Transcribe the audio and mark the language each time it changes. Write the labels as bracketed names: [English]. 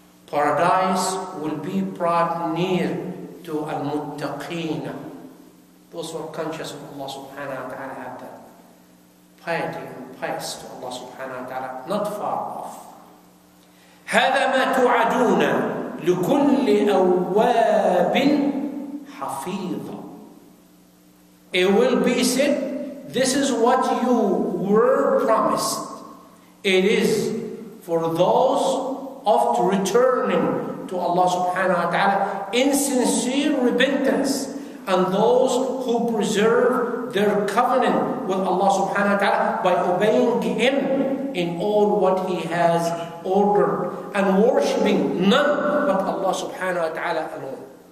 [English] Paradise will be brought near to al-muttaqeen. Those who are conscious of Allah subhanahu wa ta'ala have that piety and pious to Allah subhanahu wa ta'ala, not far off. [Arabic] هذا ما توعدون لكل أواب حفيظ. [English] It will be said, this is what you were promised. It is for those of returning to Allah subhanahu wa ta'ala in sincere repentance, and those who preserve their covenant with Allah subhanahu wa ta'ala by obeying Him in all what He has ordered and worshipping none but Allah subhanahu wa ta'ala alone.